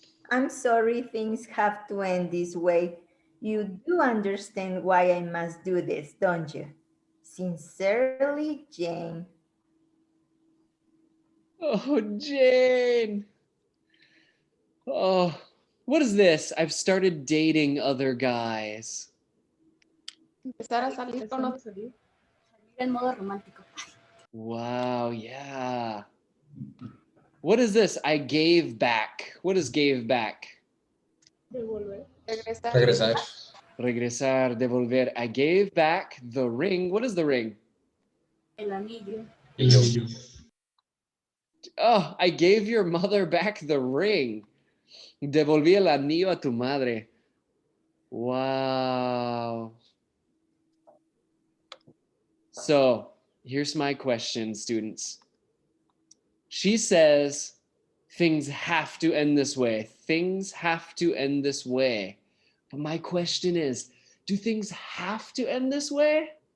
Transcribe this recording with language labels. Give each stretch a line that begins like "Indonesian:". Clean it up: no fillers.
English: I'm sorry things have to end this way. You do understand why I must do this, don't you? Sincerely, Jane. Oh, Jane. Oh, what is this? I've started dating other guys.
Spanish: Empezar a salir con otros. En modo romántico.
English: Wow, yeah. What is this? I gave back. What is gave back?
Spanish: Devolver. Regresar. Regresar. Regresar, devolver.
English: I gave back the ring. What is the ring?
Spanish: El anillo.
English: Oh, I gave your mother back the ring.
Spanish: Devolví el anillo a tu madre.
English: Wow. So here's my question, students. She says things have to end this way. Things have to end this way. But my question is, do things have to end this way?